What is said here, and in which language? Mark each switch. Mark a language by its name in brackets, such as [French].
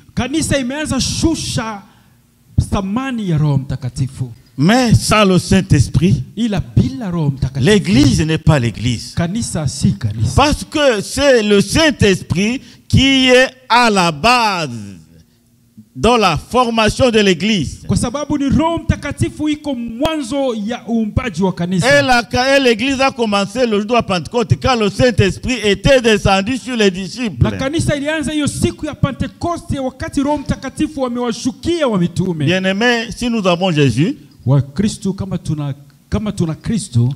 [Swahili] kanisa imeanza shusha thamani ya Roho Mtakatifu. [French] Mais sans le Saint-Esprit, [Swahili] Ila bila Roho Mtakatifu [French] l'Église n'est pas l'Église. [Swahili] kanisa si kanisa. [French] Parce que c'est le Saint-Esprit qui est à la base dans la formation de l'Église. [Swahili] Kwa sababu ni Roho Mtakatifu iko mwanzo ya uumbaji wa kanisa. [French] Et l'Église a commencé le jour de la Pentecôte quand le Saint-Esprit était descendu sur les disciples. [Swahili] Na kanisa ilianza hiyo siku ya Pentekoste wakati Roho Mtakatifu wamewashukia wa mitume. [French] Bien-aimés, si nous avons Jésus, [Swahili] Wa Kristo kama tuna Kristo,